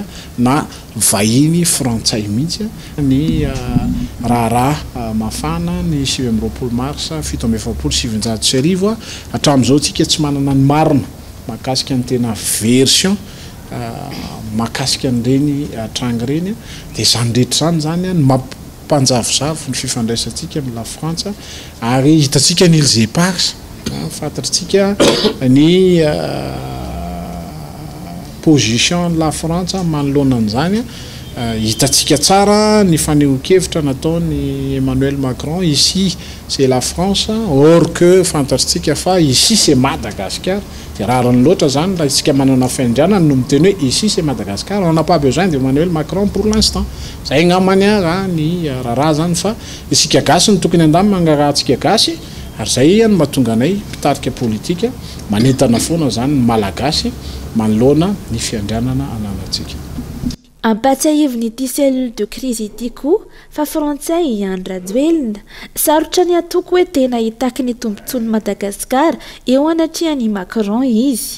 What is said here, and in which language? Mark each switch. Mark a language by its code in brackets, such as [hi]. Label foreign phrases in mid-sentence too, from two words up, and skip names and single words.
[mg] na vahiny frantsay mihitsy ny raharaha mafana ny 7 mars 1770 hatramin'izao tsika tsy manana ny marina mahakasika ny tena version mahakasika an'ireny trangy ireny dia izany rehetra zany ny mampanjavozavo ny fifandraisantsika amin'ny la Frantsa ary hitantsika ny Îles Éparses fantatritsika ny position la Frantsa manoloana an'izany hitantsika tsara ny fanehoan-kevitra nataony Emmanuel Macron [fr] ici c'est la France or que [mg] fantatritsika fa [fr] ici c'est Madagascar [mg] dia rarany loatra zany raha isika manana faindriana no miteny hoe [fr] ici c'est Madagascar on n'a pas besoin d'Emmanuel Macron pour l'instant [mg] zay ngamany ny raharaha zany fa isika gasy ny tokony andamy mangarahantsika gasy ary zay no mahatonga anay mpitarika politika manentana foana zany ny malagasy manoloana ny fiandrianana ananantsika. Ampatsiahiviny [fr] cellule de crise [mg] ity koa fa frantsay Ian Rajoelina sarotra ny atoko hoe tena hitaky ny tombontsoan'ny Madagasikara eo anatrehan'i Macron izy.